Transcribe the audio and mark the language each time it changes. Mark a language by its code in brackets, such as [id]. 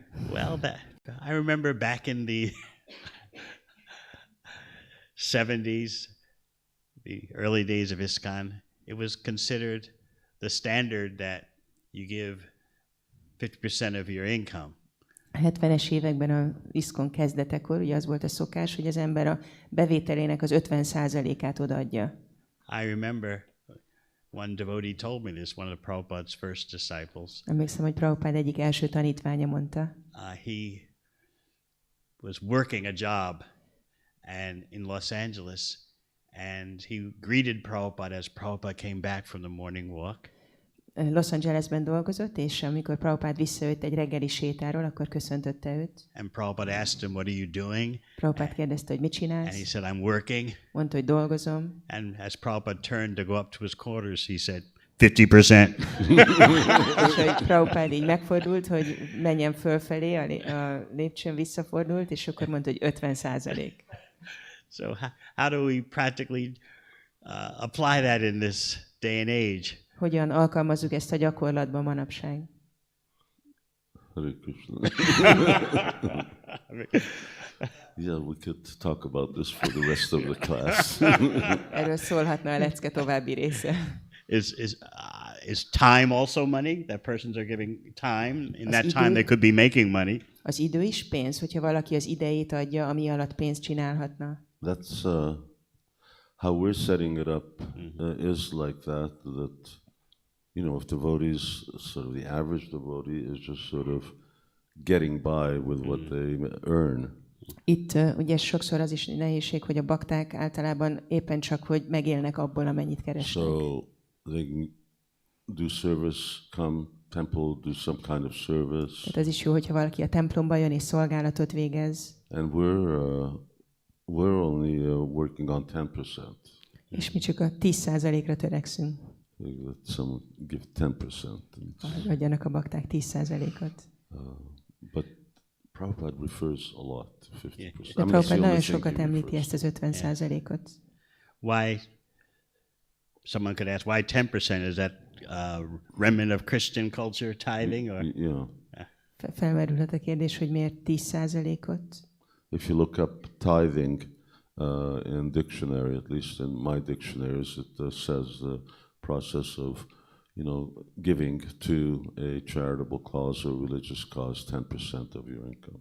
[en] Well, I remember back in the 70s, the early days of ISKCON, it was considered the standard that you give 50% of your income. [hu] A 70-es években az ISKCON kezdetekor ugye az volt a szokás, hogy az ember a bevételének az 50%-át odaadja. [en] I remember one devotee told me this, one of Prabhupada's first disciples. [hu] Emlékszem, hogy Prabhupád egyik első tanítványa mondta. [en] He was working a job in Los Angeles, and he greeted Prabhupada as Prabhupada came back from the morning walk. [hu] Los Angelesben dolgozott, és amikor Prabhupád visszajött egy reggeli sétáról, akkor köszöntötte őt. [en] And Prabhupada asked him, what are you doing? [hu] Prabhupád kérdezte, hogy mit csinálsz? [en] And he said, I'm working. [hu] Mondta, hogy dolgozom. [en] And as Prabhupada turned to go up to his quarters, he said, 50%. [hu] És hogy Prabhupád így megfordult, hogy menjen fölfelé, a lépcsőn visszafordult, és akkor mondta, hogy 50%. [en] So how do we practically apply that in this day and age? [hu] Hogyan alkalmazzuk ezt a gyakorlatban manapság? [en] Hare Krishna. Yeah, we could talk about this for the rest of the class. [hu] Erről szólhatna a lecke további része. [en] Is time also money? That persons are giving time. In that time they could be making money. [hu] Az idő is pénz, hogyha valaki az idejét adja, ami alatt pénzt csinálhatna. [en] That's how we're setting it up is like that, you know, if devotees, sort of the average devotee is just sort of getting by with what they earn. [hu] Itt ugye sokszor az is nehézség, hogy a bakták általában éppen csak, hogy megélnek abból, amennyit keresnek. [en] So they can do service, come temple, do some kind of service. [hu] Tehát az is jó, hogyha valaki a templomba jön és szolgálatot végez. [en] And we're only working on 10%. [hu] És mi csak a 10%-ra törekszünk. [en] Let someone give 10%. [hu] Adjanak a bakták 10%-ot. [en] But Prabhupada refers a lot to 50%. [hu] De Prabhupada nagyon sokat említi ezt az 50%-ot. [en] Why? Someone could ask, why 10%? Is that remnant of Christian culture tithing? Or? Yeah. [hu] Felmerülhet a kérdés, hogy miért 10%-ot? [en] If you look up tithing in dictionary, at least in my dictionaries, it says the process of, you know, giving to a charitable cause or religious cause 10% of your income.